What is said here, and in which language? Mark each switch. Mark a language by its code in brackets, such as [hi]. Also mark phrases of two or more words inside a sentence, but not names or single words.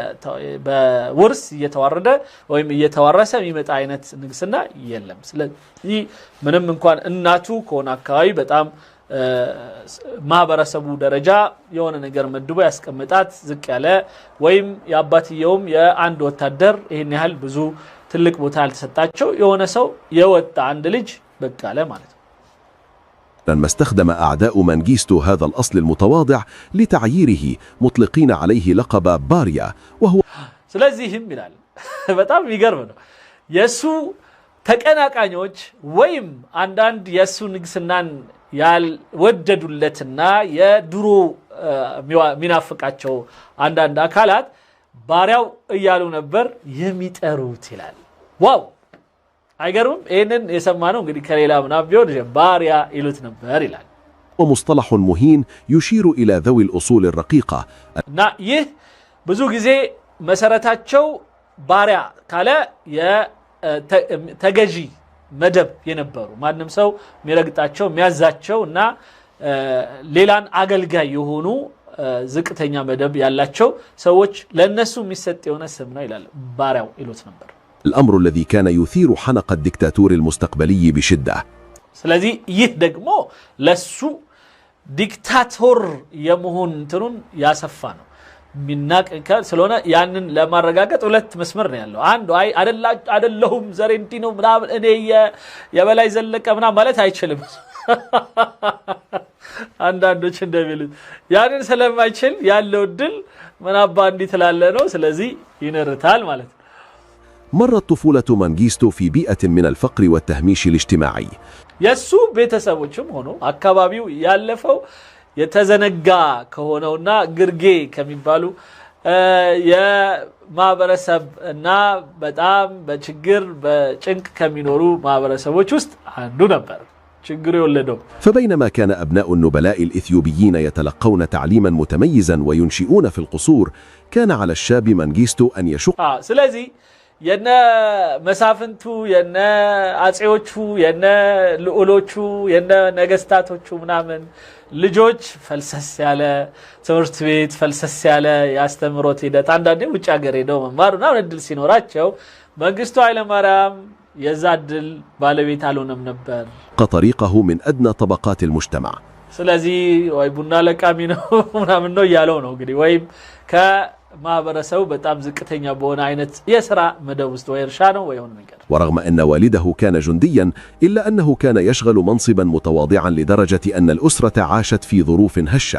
[am] በውርስ እየተዋረደ ወይም እየተዋረሰ የሚመጣ አይነት ንግስና የለም። ስለዚህ ምንም እንኳን እናቱ ከሆነ አካባቢ በጣም ማህበረሰቡ ደረጃ የሆነ ነገር መድቦ ያስቀምጣት ዝቅ ያለ ወይም ያባትየውም የአንድ ወታደር ይሄን ያህል ብዙ ትልቅ ቦታ ያልተሰጣቸው የሆነ ሰው የወጣ አንድ ልጅ በቃ አለ ማለት ነው። [ar] لما استخدم أعداء منغيستو هذا الأصل المتواضع لتعييره مطلقين عليه لقب باريا وهو [am] ስለዚህም ይላል በጣም ይገርም ነው የሱ ተቀናቃኞች ወይም አንዳንድ የሱ ንግስናን ያልወደዱለትና የድሮ ሚናፍቃቸው አንዳንድ አካላት ባሪያው እያሉ ነበር የሚጠሩት ይላል። ዋው አይገርም? ይሄንን የሰማነው እንግዲህ ከሌላ ምናምን ቢሆን ባሪያ ይሉት ነበር ይላል። [ar] ومصطلح مهين يشير إلى ذوي الأصول الرقيقة [am] እና ይህ ብዙ ጊዜ መሰረታቸው ባሪያ ካለ ተገዢ መደብ የነበሩ ማንም ሰው የሚረግጣቸው የሚያዛቸው እና ሌላን አገልጋይ የሆኑ ዝቅተኛ መደብ ያላቸው ሰዎች ለነሱ የሚሰጥ የሆነ ስም ነው ይላል ባሪያው ይሉት ነበር [ar] الأمر الذي كان يثير حنق الدكتاتور المستقبلي بشدة [am] ስለዚህ ይህ ደግሞ ለሱ ዲክታቶር የመሆን እንትኑን ያሰፋ ነው ሚናቀከ ስለሆነ ያንን ለማረጋገጥ ሁለት መስመር ነው ያለው አንዱ አይ አይደለሁም ዘሬንቲ ነው ምናምን እኔ የበላይ ዘለቀ ምናምን ማለት አይችልም አንዳንዶች እንደሚሉት ያንን ስለማይችል ያለው ድል ምናባ እንዲትላለ ነው ስለዚህ ይነርታል ማለት ነው [ar] مرت طفولة منغيستو في بيئة من الفقر والتهميش الاجتماعي [am] የሱ ቤተሰቦችም ሆኖ አካባቢው ያለፈው የተዘነጋ ከሆነውና ግርጌ ከሚባሉ የማህበረሰብ እና በጣም በችግር በጭንቅ ከሚኖሩ ማህበረሰቦች ውስጥ አንዱ ነበር ችግሩ የወለደው [ar] فبينما كان أبناء النبلاء الإثيوبيين يتلقون تعليما متميزا وينشئون في القصور كان على الشاب منغيستو أن يشق [am] ስለዚህ የነ መሳፍንቱ የነ አጼዎቹ የነ ልዑሎቹ የነ ነገስታቶቹ ምናምን ልጆች ፈልሰስ ያለ ትምህርት ቤት ፈልሰስ ያለ ያስተምሮት ሂደት አንዳንዴ ውጭ ሀገር ሄደው መማርና እድል ሲኖራቸው መንግስቱ ኃይለ ማርያም የዛድል ባለቤት አልሆነም ነበር [ar] طريقه من أدنى طبقات المجتمع [am] ስለዚህ ወይ ቡና ለቃሚ ነው ምናምን ነው ያለው ነው እንግዲህ ወይም ከማህበረሰቡ በጣም ዝቅተኛ በሆነ አይነት የሥራ መደብ ውስጥ ወይ እርሻ ነው ወይ ሆነ ነገር [ar] ورغم أن والده كان جنديا إلا أنه كان يشغل منصبا متواضعا لدرجة أن الأسرة عاشت في ظروف هشة